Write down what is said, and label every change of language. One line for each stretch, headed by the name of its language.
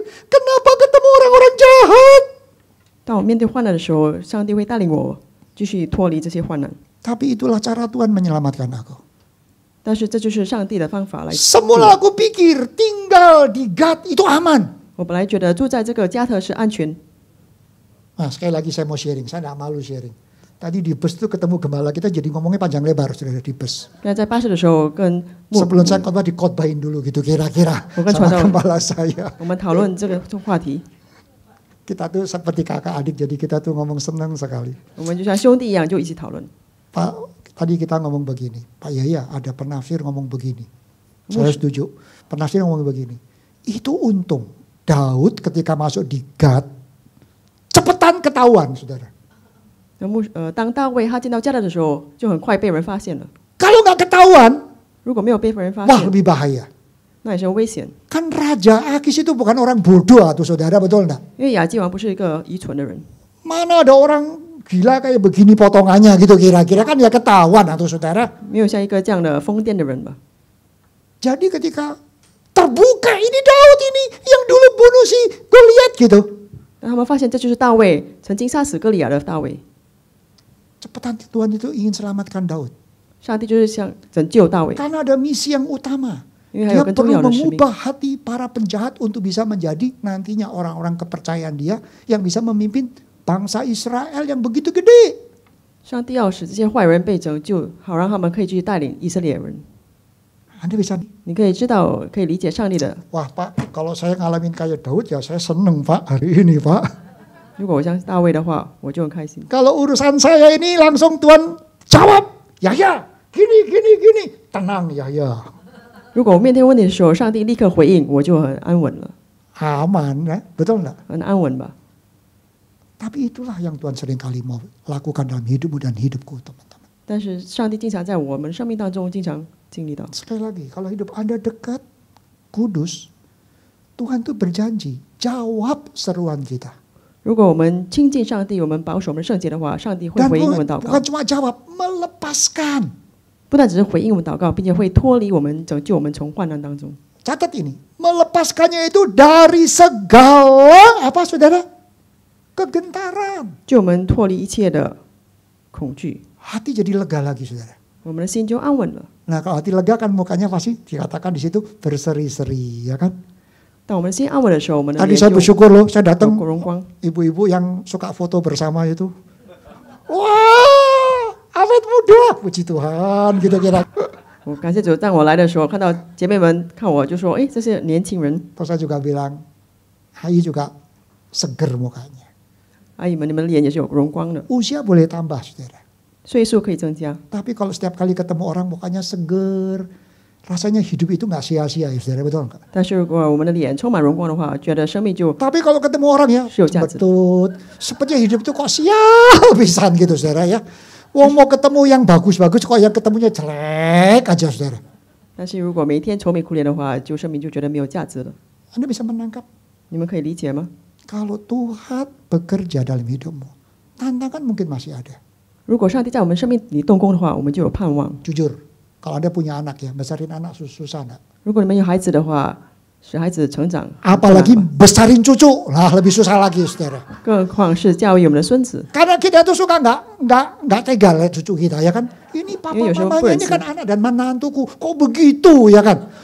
Indonesian: Kenapa ketemu orang-orang jahat?
Chinese: 当我面对患难的时候，上帝会带领我继续脱离这些患难。
Indonesian: Tapi itulah cara Tuhan menyelamatkan aku.
Chinese: 但是这就是上帝的方法来。
Indonesian: Semula aku pikir tinggal di Gad itu aman.
Chinese: 我本来觉得住在这个加特是安全。
Indonesian: Nah, sekali lagi saya mau sharing, saya nggak malu sharing. Tadi di bus tuh ketemu gembala kita jadi ngomongnya panjang lebar sudah di bus.
Chinese: 那在巴士的时候跟
Indonesian: Sebelum saya khotbah dikhotbahin dulu gitu kira-kira Bukan sama contoh. gembala saya.
Chinese: 我们讨论这个话题，
Indonesian: Kita tuh seperti kakak adik jadi kita tuh ngomong senang sekali.
Chinese: 我们就像兄弟一样，就一起讨论。
Indonesian: Pak, tadi kita ngomong begini. Pak Yaya ada penafsir ngomong begini. Saya setuju. Penafsir ngomong begini. Itu untung Daud ketika masuk di Gad cepetan ketahuan, saudara.
Chinese: 当大卫他见到加特的时候，就很快被人发现了。
Indonesian: Kalau nggak ketahuan,
Chinese: 如果没有被人发 wah 现，
Indonesian: lebih bahaya.
Chinese: 那也是危险。
Indonesian: Kan Raja Akis itu bukan orang bodoh tuh saudara, betul enggak?
Chinese: 因为亚基王不是一个愚蠢的人，
Indonesian: Mana ada orang gila kayak begini potongannya gitu kira-kira kan ya ketahuan tuh saudara.
Chinese: 没有像一个这样的疯癫的人吧。
Indonesian: Jadi ketika terbuka ini Daud ini yang dulu bunuh si Goliat gitu.
Chinese: 但他们发现这就是大卫曾经杀死歌利亚的大卫，
Indonesian: Cepetan Tuhan itu ingin selamatkan Daud.
Chinese: 上帝就是想拯救大卫，
Indonesian: Karena ada misi yang utama.
Chinese: 因为还有
Indonesian: Dia perlu
Chinese: 要的使命。
Indonesian: mengubah hati para penjahat untuk bisa menjadi nantinya orang-orang kepercayaan dia yang bisa memimpin bangsa Israel yang begitu gede.
Chinese: 上帝要使这些坏人被拯救，好让他们可以去带领以色列人。
Indonesian: Anda bisa,
Chinese: 你可以知道，可以理解上帝的。
Indonesian: wah Pak, kalau saya ngalamin kayak Daud ya saya seneng Pak hari ini Pak.
Chinese: 如果我相信大卫的话，我就很开心。
Indonesian: Kalau urusan saya ini langsung Tuhan jawab, Yahya, gini, tenang Yahya.
Chinese: 如果我面对问题的时候，上帝立刻回应，我就很安稳了，
Indonesian: Aman ya, betul enggak?
Chinese: 很安稳吧。
Indonesian: Tapi itulah yang Tuhan seringkali mau lakukan dalam hidupmu dan hidupku teman-teman.
Chinese: 但是上帝经常在我们生命当中经常经历到。
Indonesian: Sekali lagi, kalau hidup Anda dekat, kudus, Tuhan tuh berjanji, jawab seruan kita.
Chinese: 如果我们亲近上帝，我们保守我们圣洁的话，上帝会
Indonesian: Dan
Chinese: 回应我们祷告
Indonesian: bukan，cuma jawab, melepaskan.
Chinese: 不但只是回应我们祷告，并且会脱离我们，拯救我们从患难当中。
Indonesian: Catat ini, melepaskannya itu dari segala, apa saudara? Kegentaran.
Chinese: 救我们脱离一切的恐惧，
Indonesian: Hati jadi lega lagi saudara.
Chinese: 我们的心就安稳了。
Indonesian: Nah kalau hati lega kan mukanya pasti dikatakan di situ berseri-seri ya kan.
Chinese: 当我们的心安稳的时候，我们的
Indonesian: Tadi saya
Chinese: 就
Indonesian: bersyukur loh, saya
Chinese: 有
Indonesian: datang
Chinese: 荣光。
Indonesian: ibu-ibu yang suka foto bersama itu. Wah, awet muda, puji Tuhan gitu kira.
Chinese: 我感谢主，当我来的时候，看到姐妹们看我就说：“哎，这是年轻人。
Indonesian: Terus saya juga bilang, Ayi juga seger mukanya. ”
Chinese: 阿姨们，你们的脸也是有荣光的，
Indonesian: Usia boleh tambah saudara.
Chinese: 岁数可以增加。
Indonesian: Tapi kalau setiap kali ketemu orang mukanya seger, rasanya hidup itu nggak sia-sia ya saudara, betul nggak?
Chinese: 但是如果我们的脸充满荣光的话，觉得生命就
Indonesian: Tapi kalau ketemu orang ya,
Chinese: 是有价值的。
Indonesian: betul. Sepertinya hidup itu kok sial pisan gitu saudara ya. Wong mau ketemu yang bagus-bagus kok yang ketemunya jelek aja saudara.
Chinese: 但是如果每一天愁眉苦脸的话，就生命就觉得没有价值了。
Indonesian: Anda bisa menangkap?
Chinese: 你们可以理解吗？
Indonesian: Kalau Tuhan bekerja dalam hidupmu, tantangan mungkin masih ada.
Chinese: 如果上帝在我们生命里动工的话，我们就有盼望。
Indonesian: Jujur, kalau Anda punya anak ya, besarin anak susah enggak?
Chinese: 如果你们有孩子的话，使孩子成长，
Indonesian: Apalagi besarin cucu, lah lebih susah lagi, saudara.
Chinese: 更何况是教育我们的孙子。
Indonesian: Karena kita tuh suka nggak tega lihat cucu kita ya kan. Ini papa mamanya ini kan anak dan menantuku, kok begitu ya kan?